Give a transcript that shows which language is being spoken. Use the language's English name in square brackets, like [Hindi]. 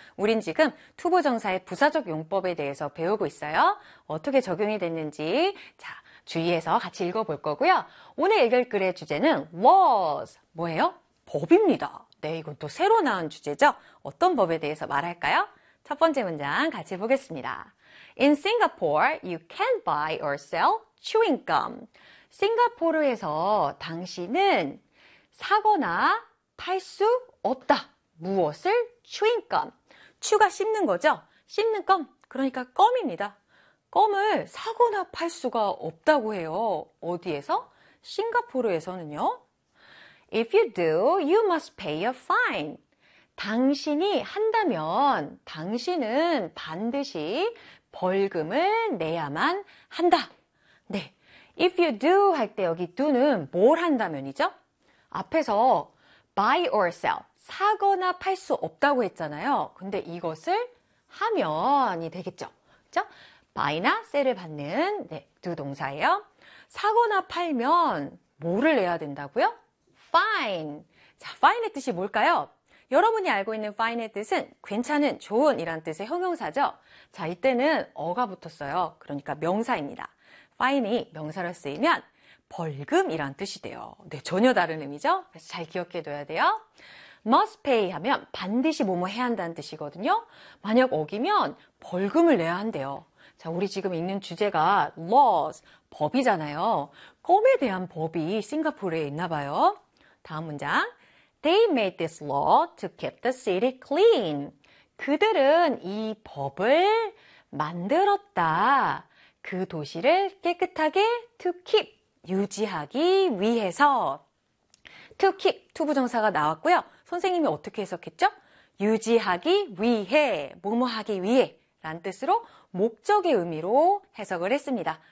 [Korean] 우린 지금 투부정사의 부사적 용법에 대해서 배우고 있어요. 어떻게 적용이 됐는지 자, 주의해서 같이 읽어볼 거고요. 오늘 읽을 글의 주제는 was, 뭐예요? 법입니다. 네, 이건 또 새로 나온 주제죠. 어떤 법에 대해서 말할까요? 첫 번째 문장 같이 보겠습니다. [English] In Singapore, you can buy or sell chewing gum. [Korean] 싱가포르에서 당신은 사거나 팔수 없다. 무엇을? 추잉껌. 추가 씹는 거죠? 씹는 껌. 그러니까 껌입니다. 껌을 사거나 팔 수가 없다고 해요. 어디에서? 싱가포르에서는요. [English] If you do, you must pay a fine. [Korean] 당신이 한다면 당신은 반드시 벌금을 내야만 한다. 네. [English] If you do [Korean] 할때 여기 do는 뭘 한다면이죠? 앞에서 [English] buy or sell, [Korean] 사거나 팔수 없다고 했잖아요. 근데 이것을 하면이 되겠죠. 그렇죠? buy나 sell을 받는 네, do 동사예요. 사거나 팔면 뭐를 내야 된다고요? fine. 자, fine의 뜻이 뭘까요? 여러분이 알고 있는 fine의 뜻은 괜찮은, 좋은 이란 뜻의 형용사죠. 자, 이때는 어가 붙었어요. 그러니까 명사입니다. fine이 명사로 쓰이면 벌금이란 뜻이 돼요. 네, 전혀 다른 의미죠? 그래서 잘 기억해 둬야 돼요. must pay 하면 반드시 뭐뭐 해야 한다는 뜻이거든요. 만약 어기면 벌금을 내야 한대요. 자, 우리 지금 읽는 주제가 laws, 법이잖아요. 껌에 대한 법이 싱가포르에 있나 봐요. 다음 문장. [English] They made this law to keep the city clean. [Korean] 그들은 이 법을 만들었다. 그 도시를 깨끗하게 to keep. 유지하기 위해서 to keep 투부정사가 나왔고요. 선생님이 어떻게 해석했죠? 유지하기 위해, 뭐뭐 하기 위해 라는 뜻으로 목적의 의미로 해석을 했습니다.